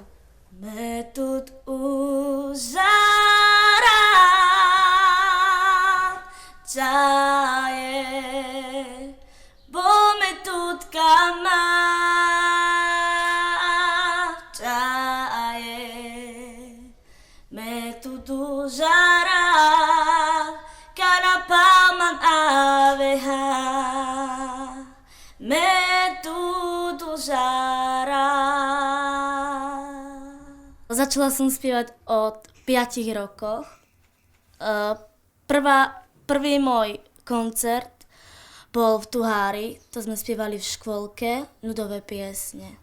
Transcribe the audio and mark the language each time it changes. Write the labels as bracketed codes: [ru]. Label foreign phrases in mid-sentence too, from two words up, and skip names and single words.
[sk] Metod uzara cae bo metod kama cae metod uzara kana pamang aveha metod uzara. Začala som spievať od 5 rokoch. Prvý môj koncert bol v Tuhári, to sme spievali v škôlke, ľudové piesne.